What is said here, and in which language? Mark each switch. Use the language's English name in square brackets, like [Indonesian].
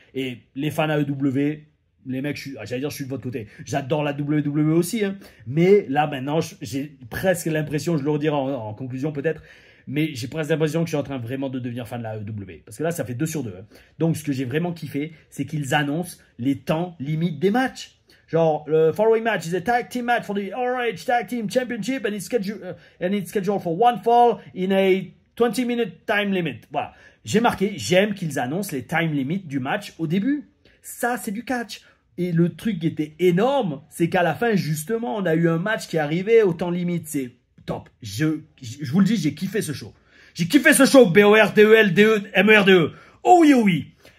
[French] Et les fans AEW, les mecs, j'allais dire je suis de votre côté. J'adore la WWE aussi. Hein. Mais là maintenant, j'ai presque l'impression, je le redirai en conclusion peut-être, mais j'ai presque l'impression que je suis en train vraiment de devenir fan de la AEW. Parce que là, ça fait 2 sur 2. Hein. Donc ce que j'ai vraiment kiffé, c'est qu'ils annoncent les temps limites des matchs. [English] Genre, le following match is a tag team match for the ROH Tag Team Championship and it's scheduled for one fall in a 20-minute time limit. [French] Voilà. J'ai marqué, j'aime qu'ils annoncent les [English] time limits [French] du match au début. Ça, c'est du catch. Et le truc qui était énorme, c'est qu'à la fin, justement, on a eu un match qui arrivait au temps limite. C'est top. Je vous le dis, j'ai kiffé ce show. J'ai kiffé ce show, BORDEL, MERDE. Oh oui, oh oui.